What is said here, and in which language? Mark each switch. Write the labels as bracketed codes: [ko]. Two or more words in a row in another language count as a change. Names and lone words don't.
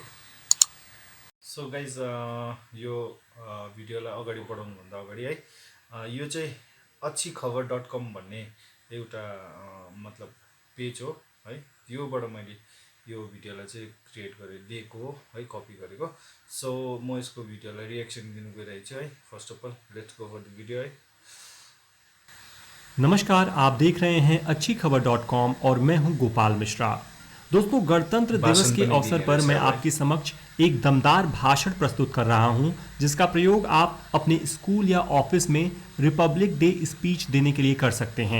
[en] so guys [ne] यो भिडियोलाई अगाडि बढाउनुभन्दा अगाडि है यो चाहिँ अच्छीखबर.com भन्ने एउटा मतलब पेज हो है। योबाट मैले यो भिडियोलाई चाहिँ क्रिएट गरेर दिएको हो है, कपी गरेको। सो म यसको भिडियोलाई रिएक्सन दिनु गइरहेको छु है। [en] first of all let's go for the video है। [hi] नमस्कार, आप देख रहे हैं अच्छी खबर.com और मैं हूं गोपाल मिश्रा। दोस्तों, गणतंत्र दिवस के अवसर पर मैं आपके समक्ष एक दमदार भाषण प्रस्तुत कर रहा हूं, जिसका प्रयोग आप अपने स्कूल या ऑफिस में [en] republic day speech [hi] देने के लिए कर सकते हैं।